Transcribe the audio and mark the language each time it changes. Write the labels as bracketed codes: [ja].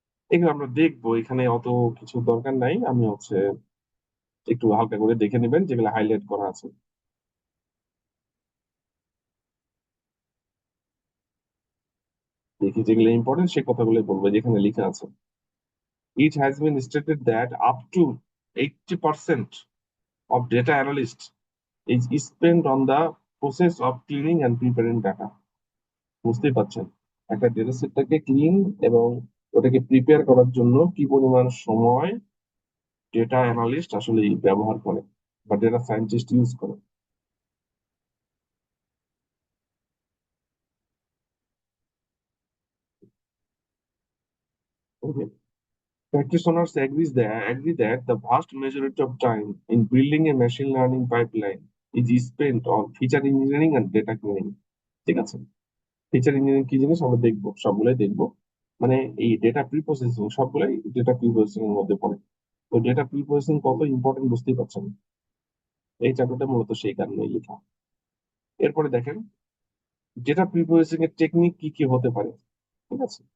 [bn] এগুলো আমরা দেখবো, এখানে অত কিছু দরকার নাই। আমি হচ্ছে একটু হালকা করে দেখে নেবেন যেগুলো হাইলাইট করা আছে। দেখি যেগুলো ইম্পর্টেন্ট সে কথাগুলো বলবো। যেখানে লেখা আছে, [en] it has been stated that up to 80% of data analysts is spent on the process of cleaning and preparing data. [bn] বুঝতেই পারছেন একটা ডেটা সেটটাকে ক্লিন এবং ওটাকে প্রিপেয়ার করার জন্য কি পরিমাণ সময় ডেটা অ্যানালিস্ট আসলে ব্যবহার করে বা ডেটা সায়েন্টিস্ট ইউজ করে। [en] Okay. Practitioners agree that the vast majority of time in building a machine learning pipeline is spent on feature engineering and data cleaning. [bn] ঠিক আছে। ফিচার ইঞ্জিনিয়ারিং কি জিনিস আমরা দেখবো, সবগুলাই দেখবো। মানে এই ডেটা প্রি প্রসেসিং সবগুলাই ডেটা প্রি প্রসেসিং এর মধ্যে পড়ে। তো ডেটা প্রি প্রসেসিং কত ইম্পর্টেন্ট বুঝতেই পারছেন। এই চ্যাপ্টারটা মূলত সেই কারণেই লেখা। এরপরে দেখেন ডেটা প্রি প্রসেসিং এর টেকনিক কি কি হতে পারে। ঠিক আছে।